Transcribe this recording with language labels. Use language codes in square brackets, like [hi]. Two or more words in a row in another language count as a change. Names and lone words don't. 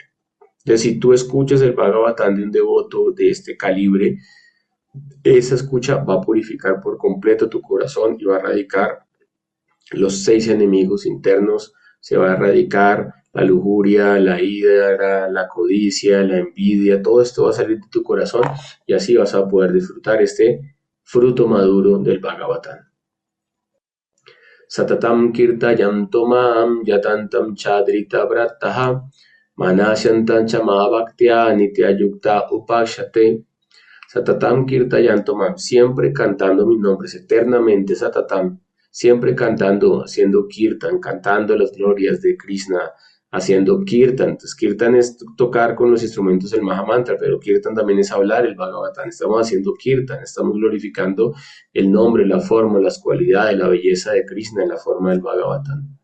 [es] Entonces, si tú escuchas el Bhagavatam de un devoto de este calibre, esa escucha va a purificar por completo tu corazón y va a erradicar los 6 enemigos internos, se va a erradicar la lujuria, la ira, la codicia, la envidia, todo esto va a salir de tu corazón y así vas a poder disfrutar este fruto maduro del Bhagavatam. [sa] Satatam kirtayam tomam yatantam chadrita vrataha manasyantam chamabhaktya nityayukta upashate. Satatam kirtayam tomam, [es] siempre cantando mis nombres eternamente, Satatam, siempre cantando, haciendo kirtan, cantando las glorias de Krishna, haciendo kirtan. Entonces, kirtan es tocar con los instrumentos del Mahamantra, pero kirtan también es hablar el Bhagavatam. Estamos haciendo kirtan, estamos glorificando el nombre, la forma, las cualidades, la belleza de Krishna en la forma del Bhagavatam.